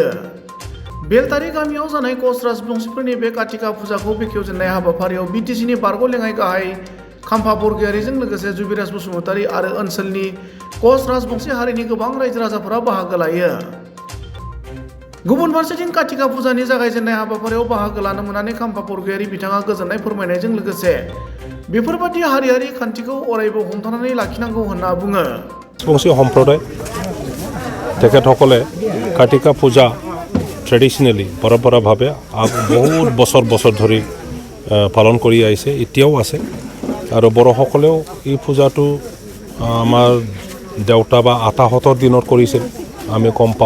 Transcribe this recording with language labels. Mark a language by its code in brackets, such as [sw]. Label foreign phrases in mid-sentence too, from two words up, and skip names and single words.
[brx] बेलतारि गामियाव जानाय कच राजबंशीफोरनि बे कातिका फुजाखौ बेखेवजेननाय हाबाफारियाव बिटिसिनि बारग' लेङाइ गाहाय खाम्फा बरगयारीजों लोगोसे जुबिराज बसुमतारी आरो ओनसोलनि कच राजबंशी हारिनि गोबां रायजो राजाफोरा बाहागो लायो। गुबुन फारसेथिं कातिका फुजानि जागायजेननाय हाबाफारियाव बाहागो लानो मोननानै खाम्फा बरगयारी बिथाङा गोजोननाय फोरमायनायजों लोगोसे बेफोरबादि हारियारि खान्थिखौ अरायबो हमथानानै लाखिनांगौ होनना बुङो। [as] राजबंशी সম্প্ৰদায় তেখেতসকলে কাতিকা পূজা ট্ৰেডিশ্যনেলি পৰম্পৰাভাৱে বহুত বছৰ ধৰি পালন কৰি আহিছে, এতিয়াও আছে। আৰু বড়োসকলেও এই পূজাটো আমাৰ দেউতা বা আতাহঁতৰ দিনত কৰিছিল, আমি কম পাওঁ।